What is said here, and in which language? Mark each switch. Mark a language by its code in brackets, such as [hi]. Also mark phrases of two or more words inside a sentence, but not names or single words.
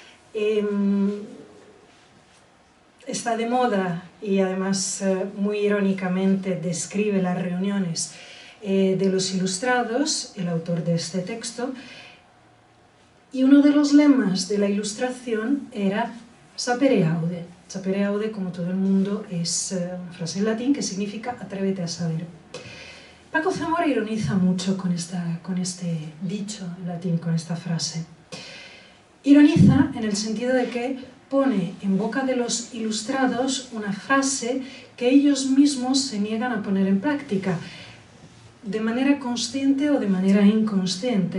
[es] Está de moda y además muy irónicamente describe las reuniones de los Ilustrados, el autor de este texto, y uno de los lemas de la Ilustración era [la] sapere aude. Sapere aude, [es] como todo el mundo, es una frase en latín que significa atrévete a saber. Paco Zamora ironiza mucho con este dicho en latín, con esta frase. Ironiza en el sentido de que pone en boca de los ilustrados una frase que ellos mismos se niegan a poner en práctica, de manera consciente o de manera inconsciente.